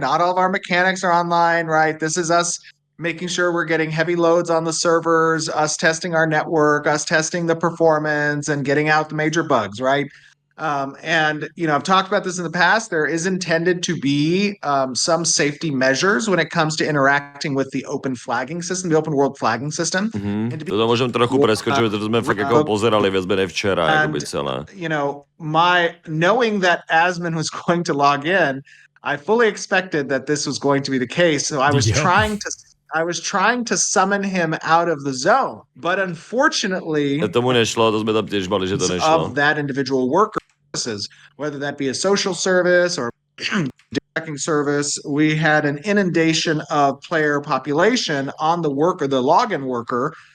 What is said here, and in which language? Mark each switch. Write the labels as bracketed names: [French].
[English] Not all of our mechanics are online, right? This is us making sure we're getting heavy loads on the servers, us testing our network, us testing the performance and getting out the major bugs, right? I've talked about this in the past. There is intended to be some safety measures when it comes to interacting with the open flagging system, the open world flagging system. [Slovak] To môžem trochu preskočiť, to sme fakt ako pozerali viac menej včera, akoby celé. [English] Knowing that Asmon was going to log in, I fully expected that this was going to be the case. So I was trying to summon him out of the zone, but unfortunately, [Slovak] tomu nešlo, to sme tam tiež mali, že to nešlo. [English] Of that individual worker, whether that be a social service or tracking service, we had an inundation of player population on the login worker.